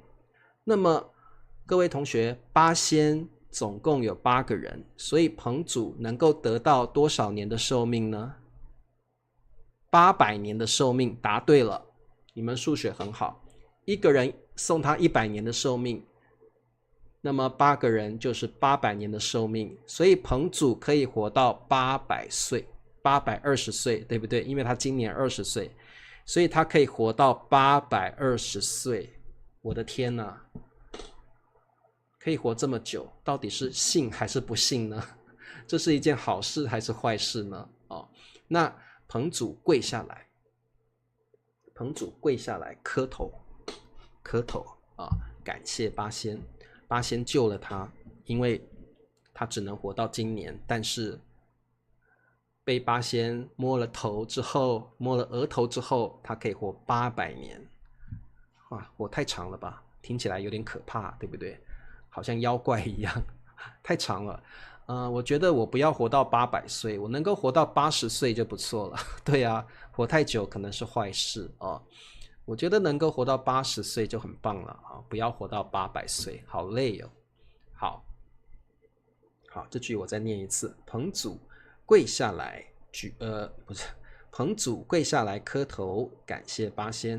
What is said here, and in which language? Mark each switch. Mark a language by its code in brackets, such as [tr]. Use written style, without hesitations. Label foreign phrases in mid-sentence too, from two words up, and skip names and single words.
[zh] 那麼各位同學，八仙總共有8個人，所以彭祖能夠得到多少年的壽命呢？800年的壽命，答對了，你們數學很好。一個人送他100年的壽命，那麼8個人就是800年的壽命，所以彭祖可以活到800歲，820歲，對不對？因為他今年20歲，所以他可以活到820歲。我的天哪，可以活這麼久，到底是幸還是不幸呢？這是一件好事還是壞事呢？那彭祖跪下來，磕頭感謝八仙。八仙救了他，因為他只能活到今年，但是被八仙摸了额頭之後，他可以活800年。活太長了吧，听起來有點可怕，对不对？好像妖怪一樣，太長了。我覺得我不要活到800歲，我能夠活到80歲就不錯了。對啊，活太久可能是壞事哦。我覺得能夠活到80歲就很棒了啊，不要活到800歲，好累哦。好，這句我再念一次：彭祖跪下來彭祖跪下來磕頭，感謝八仙。